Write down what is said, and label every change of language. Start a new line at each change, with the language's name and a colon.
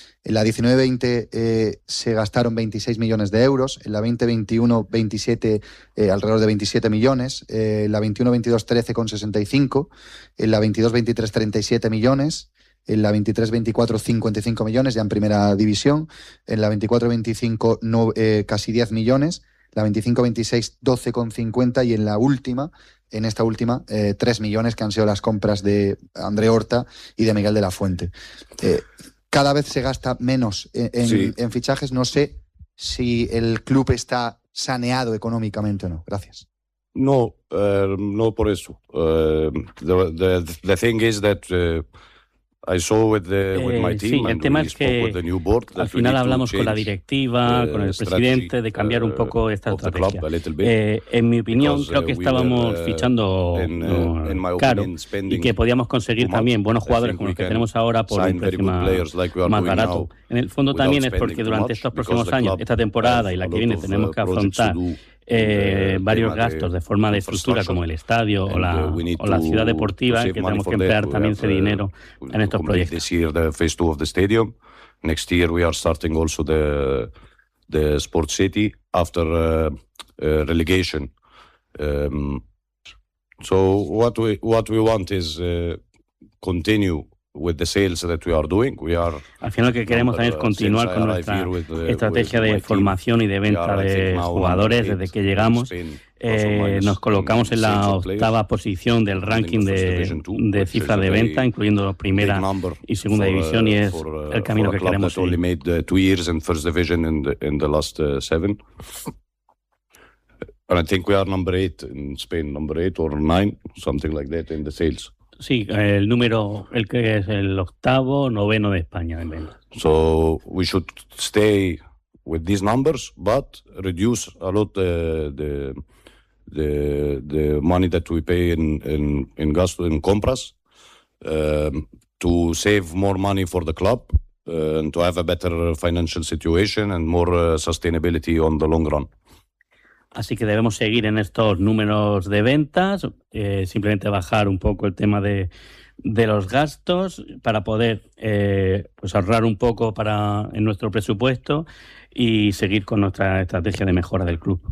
Spanish: En la 19-20 se gastaron 26 millones de euros, en la 20-21 alrededor de 27 millones, en la 21-22 13,65, en la 22-23 37 millones, en la 23-24 55 millones ya en primera división, en la 24-25 casi 10 millones, la 25-26 12,50 y en la última, en esta última, 3 millones que han sido las compras de André Horta y de Miguel de la Fuente. Cada vez se gasta menos en fichajes. No sé si el club está saneado económicamente o no. Gracias. No, no por eso.
English: The thing is that I saw with my team.
Spanish: Sí, el tema es que al final hablamos con la directiva, con el presidente, de cambiar un poco esta estrategia. En mi opinión, creo que estábamos fichando caro y que podíamos conseguir también buenos jugadores como los que tenemos ahora por un precio más barato. En el fondo también es porque durante estos próximos años, esta temporada y la que viene, tenemos que afrontar varios gastos de forma de estructura como el estadio o la ciudad deportiva, que tenemos que emplear también ese dinero en estos proyectos.
English: This year the phase two of the stadium, next year we are starting also the sport city after relegation. So what we want is continue with the sales that we are doing. We are,
Spanish: al final lo que queremos también es continuar con nuestra estrategia de formación y de venta de jugadores. Desde que llegamos nos colocamos en la octava posición del ranking de cifra de venta, incluyendo primera y segunda división, y es el camino que queremos seguir.
English: Only made 2 years in first division in the last 7. And I think we are number 8 in Spain, number 8 or 9, something like that in the sales.
Spanish: Sí, el número, el que es el octavo, noveno de España, en venta.
English: So we should stay with these numbers, but reduce a lot the money that we pay in gasto, in compras, to save more money for the club and to have a better financial situation and more sustainability on the long run.
Spanish: Así que debemos seguir en estos números de ventas, simplemente bajar un poco el tema de los gastos para poder ahorrar un poco en nuestro presupuesto y seguir con nuestra estrategia de mejora del club.